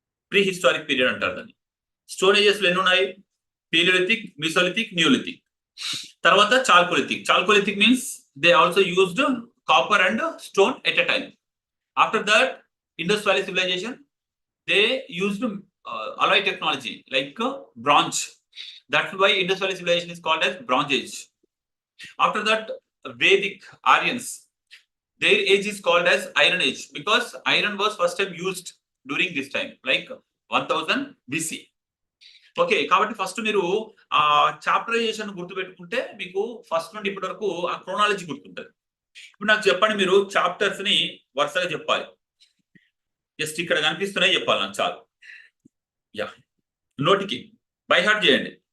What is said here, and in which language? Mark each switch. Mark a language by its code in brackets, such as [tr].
[te] Pre historic period అంటారు దాన్ని. Stone ages లో ఎన్ని ఉన్నాయి? పీలియోలిథిక్, మిసోలిథిక్, న్యూలిథిక్. తర్వాత chalcolithic. [en] Chalcolithic means they also used copper and stone at a time. After that Indus valley civilisation they used alloy technology like bronze. That's why Indus Valley civilization is called as Bronze Age. After that, Vedic Aryans, their age is called as Iron Age because iron was first time used during this time, like 1000 BC. [te] Okay, కాబట్టి first మీరు ఆ చాప్టరైజేషన్ గుర్తుపెట్టుకుంటే మీకు first నుండి ఇప్పటి వరకు ఆ chronology గుర్తుంటుంది. ఇప్పుడు నాకు చెప్పండి, మీరు చాప్టర్స్ ని వరుసగా చెప్పాలి. జస్ట్ ఇక్కడ కనిపిస్తున్నాయి చెప్పాలి నాకు చాలు. యా, నోటికి బై హార్ట్ చేయండి.